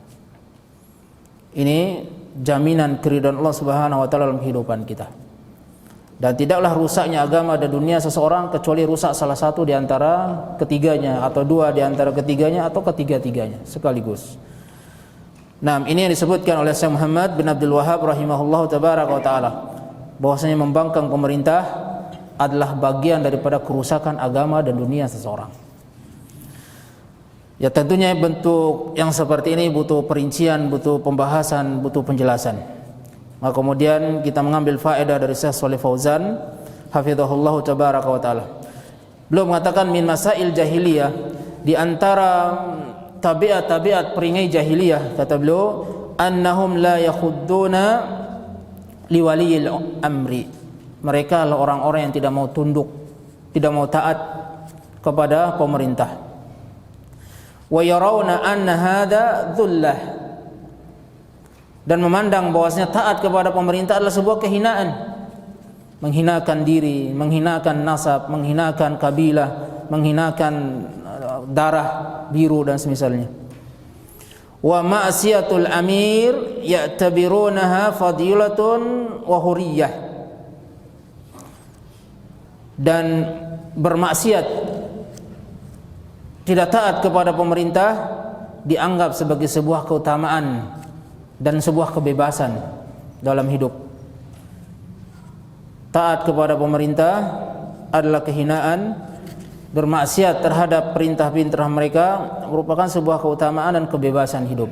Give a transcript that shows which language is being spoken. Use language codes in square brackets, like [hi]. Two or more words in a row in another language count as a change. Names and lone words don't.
[id] Ini jaminan keridhaan Allah [ar] سبحانه وتعالى [id] dalam kehidupan kita. Dan tidaklah rusaknya agama dan dunia seseorang kecuali rusak salah satu di antara ketiganya, atau 2 di antara ketiganya, atau ketiga-tiganya sekaligus. Nah, ini yang disebutkan oleh Syekh Muhammad bin Abdul Wahhab [ar] رحمه الله تبارك وتعالى, [id] bahwasanya membangkang pemerintah adalah bagian daripada kerusakan agama dan dunia seseorang. Ya tentunya bentuk yang seperti ini butuh perincian, butuh pembahasan, butuh penjelasan. Maka kemudian kita mengambil faedah dari Syekh Shalih Fauzan [ar] حفظه الله تبارك وتعالى. [id] Beliau mengatakan [ar] من مسائل الجاهلية, [id] di antara tabiat-tabiat peringai jahiliyah, kata beliau, [ar] أنهم لا يخضعون لولي الأمر. [id] Mereka adalah orang-orang yang tidak mau tunduk, tidak mau taat kepada pemerintah. [ar] ويرون أن هذا ذلة, [id] dan memandang bahwasanya taat kepada pemerintah adalah sebuah kehinaan, menghinakan diri, menghinakan nasab, menghinakan kabilah, menghinakan darah biru dan semisalnya. [ar] ومعصية الأمير يعتبرونها فضيلة وحرية, [id] dan bermaksiat, tidak taat kepada pemerintah dianggap sebagai sebuah keutamaan dan sebuah kebebasan dalam hidup. Taat kepada pemerintah adalah kehinaan, bermaksiat terhadap perintah-perintah mereka merupakan sebuah keutamaan dan kebebasan hidup.